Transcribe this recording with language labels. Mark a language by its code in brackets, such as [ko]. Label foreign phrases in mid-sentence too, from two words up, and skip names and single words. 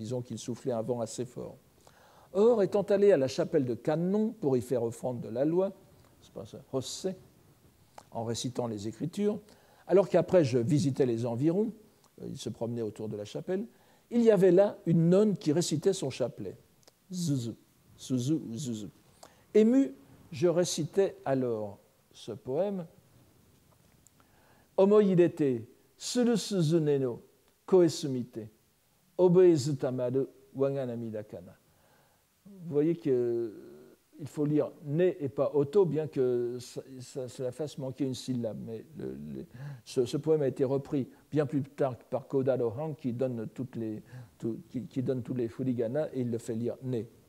[fr] Disons qu'il soufflait un vent assez fort. Or, étant allé à la chapelle de Kannon pour y faire offrande de la loi, c'est pas ça, Hosse, en récitant les Écritures, alors qu'après je visitais les environs, il se promenait autour de la chapelle, il y avait là une nonne qui récitait son chapelet. Zuzu, Suzu, Zuzu. Ému, je récitais alors ce poème. [ja] 思ひ入れて、する鈴音の声澄みて、覚えず溜まる我が涙かな. [fr] Vous voyez qu'il faut lire ne et pas auto, bien que cela fasse manquer une syllabe. Mais ce poème a été repris bien plus tard par Kodaro Han qui donne tous les furigana et il le fait lire ne.